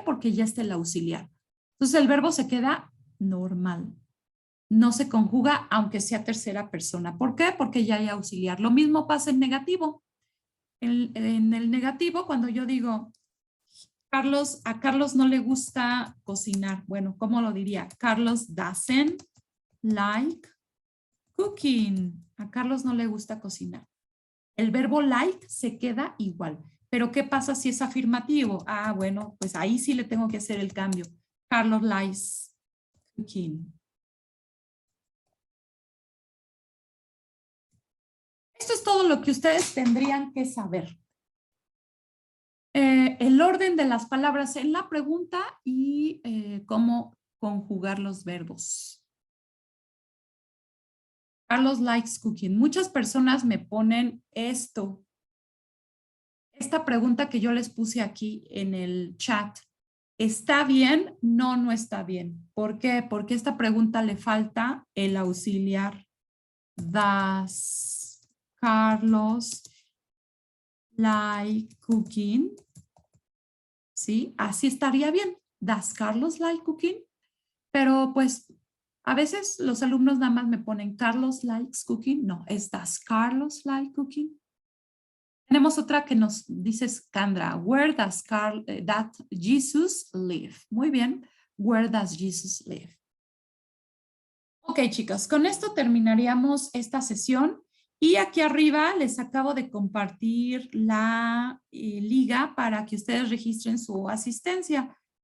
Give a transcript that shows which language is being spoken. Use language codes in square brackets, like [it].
[es] Porque ya está el auxiliar. Entonces el verbo se queda normal. No se conjuga aunque sea tercera persona. ¿Por qué? Porque ya hay auxiliar. Lo mismo pasa en negativo. En el negativo, cuando yo digo, a Carlos no le gusta cocinar. Bueno, ¿cómo lo diría? [en] Carlos doesn't like cooking. [es] A Carlos no le gusta cocinar. El verbo like se queda igual. Pero ¿qué pasa si es afirmativo? Ah, bueno, pues ahí sí le tengo que hacer el cambio. [en] Carlos likes cooking. [es] Esto es todo lo que ustedes tendrían que saber. El orden de las palabras en la pregunta y cómo conjugar los verbos. [en] Carlos likes cooking. [es] Muchas personas me ponen esto. Esta pregunta que yo les puse aquí en el chat. ¿Está bien? No, no está bien. ¿Por qué? Porque esta pregunta le falta el auxiliar. [en] Does Carlos like cooking? [es] ¿Sí? Así estaría bien. [en] ¿Does Carlos like cooking? [es] Pero pues a veces los alumnos nada más me ponen [en] Carlos likes cooking. [es] No, es [en] ¿does Carlos like cooking? [es] Tenemos otra que nos dice Sandra. [en] Where does that Jesus live? [es] Muy bien. [en] Where does Jesus live? [es] Ok, chicos, con esto terminaríamos esta sesión. Y aquí arriba les acabo de compartir la liga para que ustedes registren su asistencia.